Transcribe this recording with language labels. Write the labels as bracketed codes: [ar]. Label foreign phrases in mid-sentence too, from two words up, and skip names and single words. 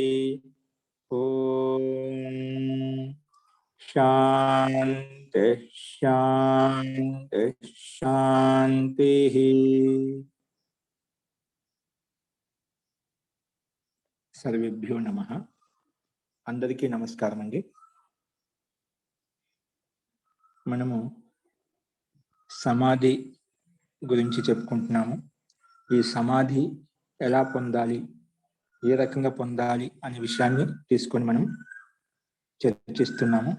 [sa] ओम शांति शांति शांति। सर्वेभ्यो नमः। [te] అందరికీ నమస్కారం అండీ। మనము సమాధి గురించి చెప్పుకుంటున్నాము. ఈ సమాధి ఎలా పొందాలి, ఏ రకంగా పొందాలి అనే విషయాన్ని తీసుకొని మనం చర్చిస్తున్నాము.